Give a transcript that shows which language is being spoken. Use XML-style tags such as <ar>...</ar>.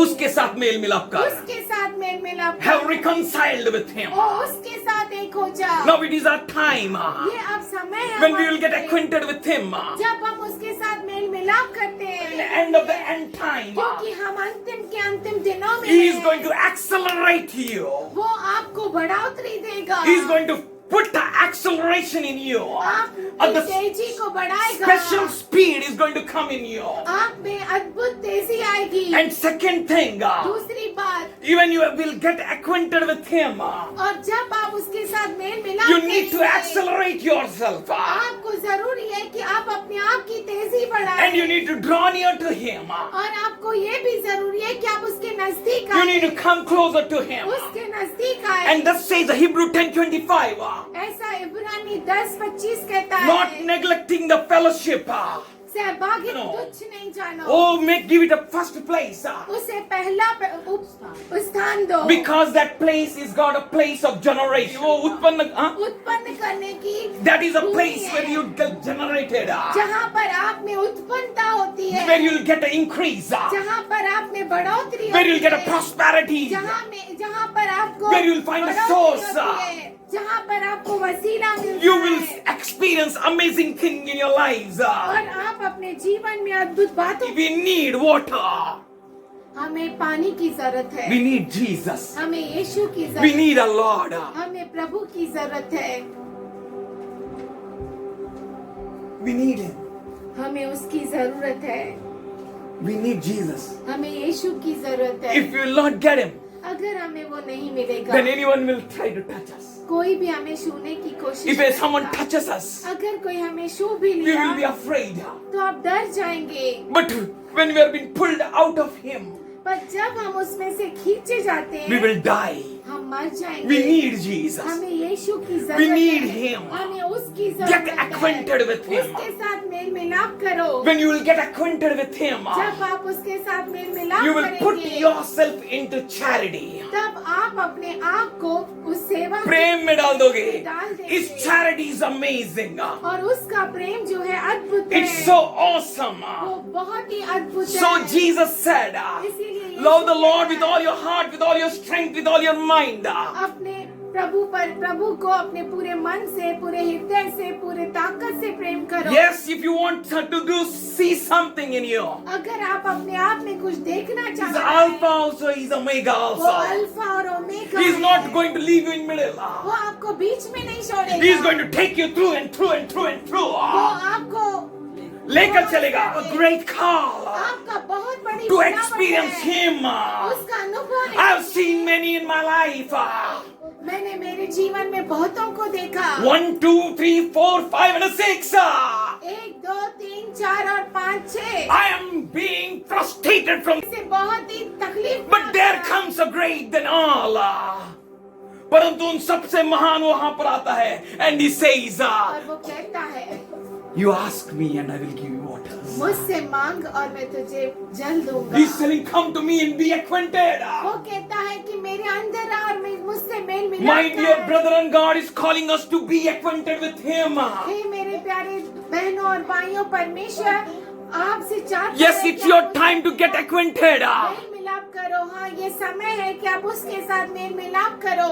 <hi>उसके साथ मेल मिलाप कर. उसके साथ मेल मिलाप</hi> <en>Have</en> <hi>कर।</hi> <en>reconciled with Him.</en> <hi>ओ उसके साथ एक हो जा।</hi> <en>Now it is our time.</en> <hi>ये अब समय है</hi> <en>When we will get</en> <hi>हमारे लिए।</hi> <en>acquainted with Him.</en> <hi>जब हम उसके साथ मेल मिलाप करते</hi> <en>In the</en> <hi>हैं,</hi> <en>end of the end time.</en> <hi>क्योंकि हम अंतिम के अंतिम दिनों में</hi> <en>He is</en> <hi>हैं।</hi> <en>going to accelerate you.</en> <hi>वो आपको बढ़ोतरी देगा।</hi> <en>He is going to put the acceleration in you.</en> <hi>आपकी</hi> <en>And the</en> <hi>तेजी को बढ़ाएगा।</hi> <en>special speed is going to come in you.</en> <hi>आप में अद्भुत तेजी आएगी।</hi> <en>And second thing,</en> <hi>दूसरी बात,</hi> <en>even you will get acquainted with Him.</en> <hi>और जब आप उसके साथ मेल मिलाप</hi> <en>You need to</en> <hi>करेंगे,</hi> <en>accelerate yourself.</en> <hi>आपको जरूरी है कि आप अपने आप की तेजी बढ़ाएं।</hi> <en>And you need to draw near to Him.</en> <hi>और आपको ये भी जरूरी है कि आप उसके नजदीक</hi> <en>You need</en> <hi>आए।</hi> <en>to come closer to Him.</en> <hi>उसके नजदीक आए।</hi> <en>And thus says the Hebrew 10:25.</en> <hi>ऐसा इब्रानी 10:25 कहता</hi> <en>Not</en> <hi>है,</hi> <en>neglecting the fellowship.</en> <hi>सहभागी</hi> <en>No.</en> <hi>तुच्छ नहीं जानो।</hi> <en>Oh, give it a first place.</en> <hi>उसे पहला स्थान दो।</hi> <en>Because that place is got a place of generation.</en> <hi>वो उत्पन्न, उत्पन्न करने की</hi> <en>that is a</en> <hi>Bhumi</hi> <en>place</en> <hi>है,</hi> <en>where you get generated.</en> <hi>जहाँ पर आप में उत्पन्नता होती है,</hi> <en>Where you'll get an increase.</en> <hi>जहाँ पर आप में बढ़ोतरी</hi> <en>Where you'll</en> <hi>होती</hi> <en>get a</en> <hi>है,</hi> <en>prosperity.</en> <hi>जहाँ पर आपको</hi> <en>Where you'll find a</en> <hi>बढ़ोतरी</hi> <en>source.</en> <hi>होती है, जहाँ पर आपको वसीला मिलता</hi> <en>You will</en> <hi>है,</hi> <en>experience amazing thing in your lives.</en> <hi>और आप अपने जीवन में अद्भुत बातों।</hi> <en>We need water.</en> <hi>हमें पानी की जरूरत है।</hi> <en>We need Jesus.</en> <hi>हमें यीशु की</hi> <en>We</en> <hi>जरूरत</hi> <en>need a Lord.</en> <hi>हमें प्रभु की जरूरत है।</hi> <en>We need Him.</en> <hi>हमें उसकी जरूरत है।</hi> <en>We need Jesus.</en> <hi>हमें यीशु की जरूरत है।</hi> <en>If you will not get Him,</en> <hi>अगर हमें वो नहीं मिलेगा,</hi> <en>then anyone will try to touch us.</en> <hi>कोई भी हमें छूने की कोशिश</hi> <en>If</en> <hi>करेगा।</hi> <en>someone touches us,</en> <hi>अगर कोई हमें छू भी</hi> <en>we will be</en> <hi>लिया</hi> <en>afraid.</en> <hi>तो आप डर जाएंगे।</hi> <en>But when we are being pulled out of Him,</en> <hi>पर जब हम उसमें से खींचे जाते</hi> <en>we</en> <hi>हैं,</hi> <en>will die.</en> <hi>हम मर जाएंगे।</hi> <en>We need Jesus.</en> <hi>हमें यीशु की जरूरत</hi> <en>We need</en> <hi>है।</hi> <en>him.</en> <hi>हमें उसकी</hi> <en>Get</en> <hi>जरूरत</hi> <en>acquainted</en> <hi>है।</hi> <en>with him.</en> <hi>उसके साथ मेल मिलाप करो।</hi> <en>When you will get acquainted with him,</en> <hi>जब आप उसके साथ मेल मिलाप</hi> <en>you will put</en> <hi>करेंगे,</hi> <en>yourself into charity.</en> <hi>तब आप अपने आप को उस सेवा प्रेम में डाल दोगे. डाल देंगे।</hi> <en>His charity is amazing.</en> <hi>और उसका प्रेम जो है अद्भुत है।</hi> <en>It's so awesome.</en> <hi>वो बहुत ही अद्भुत</hi> <en>So</en> <hi>है।</hi> <en>Jesus said,</en> <hi>इसीलिए</hi> <en>love the Lord with all your heart, with all your strength, with all your mind.</en> <hi>अपने प्रभु को अपने पूरे मन से, पूरे हृदय से, पूरे ताकत से प्रेम करो।</hi> <en>Yes, if you want to see something in you.</en> <hi>अगर आप अपने आप में कुछ देखना</hi> <en>He's</en> <hi>चाहते</hi> <en>Alpha</en> <hi>हैं,</hi> <en>also, He's Omega</en> <hi>वो</hi> <en>also.</en> <hi>अल्फा और ओमेगा</hi> <en>He's</en> <hi>है।</hi> <en>not going to leave you in middle.</en> <hi>वो आपको बीच में नहीं छोड़ेगा।</hi> <en>He's going to take you through and through and through and through.</en> <hi>वो आपको लेकर चलेगा.</hi> <en>A great call</en> <hi>आपका बहुत बड़ी</hi> <en>to</en> <hi>बनावट</hi> <en>experience</en> <hi>है।</hi> <en>Him.</en> <hi>उसका अनुभव</hi> <en>I've</en> <hi>है।</hi> <en>seen many in my life.</en> <hi>मैंने मेरे जीवन में बहुतों को देखा।</hi> <en>1, 2, 3, 4, 5 and 6.</en> <hi>1, 2, 3, 4 और 5, 6</hi> <en>I am being frustrated from,</en> <hi>से बहुत ही तकलीफ।</hi> <en>but there comes a great than all.</en> <hi>परंतु उन सबसे महान वहां पर आता है.</hi> <en>And He says,</en> <hi>और वो कहता है,</hi> <en>you ask me and I will give you water.</en> <hi>मुझसे मांग और मैं तुझे जल दूंगा।</hi> <en>He's saying, come to me and be acquainted.</en> <hi>वो कहता है कि मेरे अंदर आ और मुझसे मेल मिलाप</hi> <en>My</en> <hi>कर।</hi> <en>dear brother and God is calling us to be acquainted with Him.</en> <hi>हे मेरे प्यारे बहनों और भाइयों, परमेश्वर आपसे चाहता</hi> <en>Yes,</en> <hi>है</hi> <en>it's</en> <hi>कि</hi> <en>your</en> <hi>आप</hi> <en>time to get acquainted.</en> <hi>Mail मिलाप करो। हाँ, ये समय है कि आप उसके साथ मेल मिलाप करो।</hi>